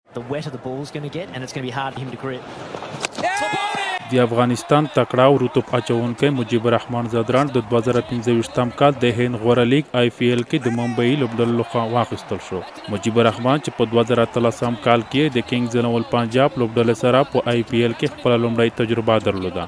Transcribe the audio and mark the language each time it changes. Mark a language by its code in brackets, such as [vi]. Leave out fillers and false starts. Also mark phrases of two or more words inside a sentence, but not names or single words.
[en] the wetter the ball's going to get, and it's going to be hard for him to grip. [ps] د افغانستان تکړه او رطوب اچونکی مجیب الرحمان ځدران د 2015 کال د هند غوره لیگ آی پی ایل کې د ممبۍ لوبډلې لخوا واخیستل شو. مجیب الرحمان چې په 2013 کال کې د کینګز نول پنجاب لوبډلې سره په آی پی ایل کې خپل لومړی تجربه درلوده.